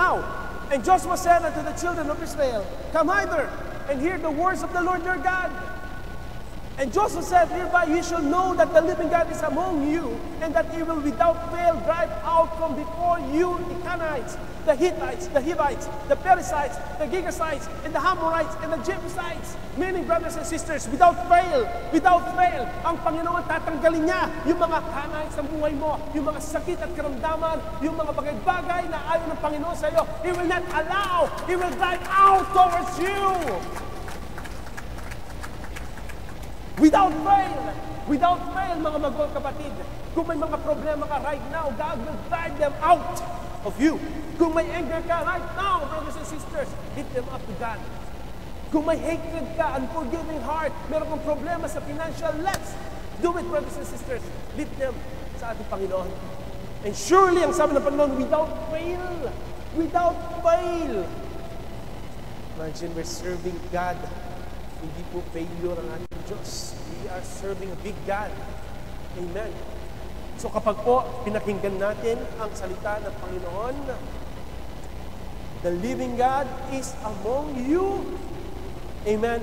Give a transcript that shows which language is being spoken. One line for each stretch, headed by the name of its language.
English: Now, and Joshua said unto the children of Israel, come hither, and hear the words of the Lord your God. And Joshua said, hereby ye shall know that the living God is among you, and that he will without fail drive out from before you the Canaanites, the Hittites, the Hivites, the Perizzites, the Girgashites, and the Amorites, and the Jebusites.
Filipino: Meaning, brothers and sisters, without fail, ang Panginoon tatanggalin niya yung mga Canaanites ng buhay mo, yung mga sakit at karamdaman, yung mga bagay-bagay na ayaw ng Panginoon sa iyo.
English: He will not allow, He will drive out towards you. Without fail, mga magawang kapatid,
Filipino: kung may mga problema ka
English: right now, God will drive them out of you. Kung may anger ka right now, brothers and sisters, lift them up to God. Kung may hatred ka, unforgiving heart,
Filipino: meron kang problema sa financial,
English: let's do it, brothers and sisters. Lift them sa ating Panginoon. And surely,
Filipino: ang sabi ng Panginoon,
English: without fail. Imagine, we're serving God.
Filipino: Hindi po failure ang ating Diyos.
English: We are serving a big God. Amen. So
Filipino: kapag po pinakinggan natin ang salita ng Panginoon,
English: the living God is among you. Amen.